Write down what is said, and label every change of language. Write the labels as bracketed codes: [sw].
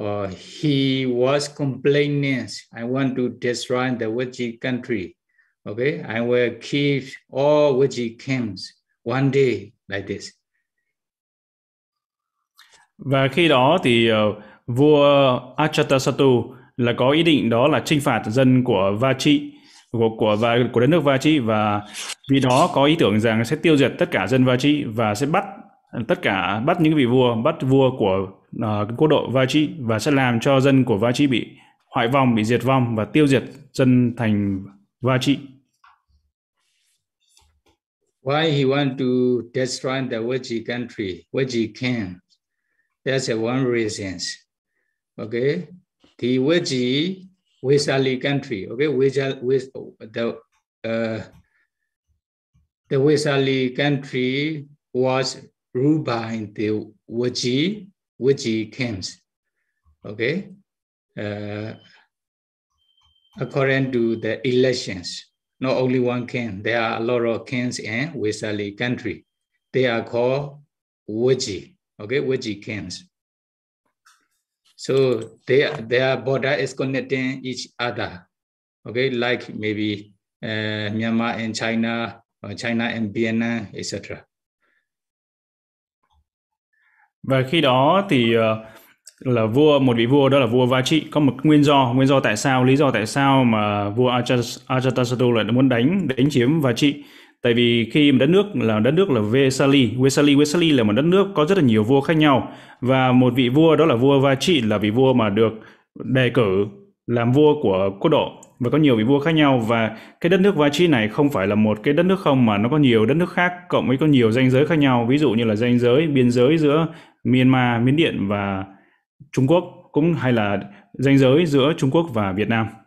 [en] He was complaining, I want to destroy the Vajji country. Okay, I will kill all Vajji kings one day like this. [vi] Và khi đó thì vua Ajatasattu là có ý định đó là chinh phạt dân của Vachi của đất nước Vachi, và vì đó có ý tưởng rằng sẽ tiêu diệt tất cả dân Vachi và sẽ bắt những vị vua, bắt vua của quốc độ Vachi, và sẽ làm cho dân của Vachi bị hoại vong, bị diệt vong và tiêu diệt dân thành Vachi. [en] Why he want to destroy the Vachi country, Vachi king? That's one reason. Okay. The Vajji Vaisali country, okay, the Vaisali country was ruled by the Vajji kings, okay, according to the elections, not only one king, there are a lot of kings in Vaisali country, they are called Vajji, okay, Vajji kings. So their border is connecting each other, okay, like maybe Myanmar and China, or China and Vietnam, etc. [vi] Và khi đó thì là vua, một vị vua đó là vua Vachi, có một nguyên do tại sao, lý do tại sao mà vua Ajatasattu lại muốn đánh chiếm Vachi. Tại vì khi mà đất nước là Vesali là một đất nước có rất là nhiều vua khác nhau, và một vị vua đó là vua Vachi là vị vua mà được đề cử làm vua của quốc độ, và có nhiều vị vua khác nhau, và cái đất nước Vachi này không phải là một cái đất nước không, mà nó có nhiều đất nước khác cộng với có nhiều ranh giới khác nhau, ví dụ như là ranh giới biên giới giữa Myanmar, Miến Điện và Trung Quốc, cũng hay là ranh giới giữa Trung Quốc và Việt Nam.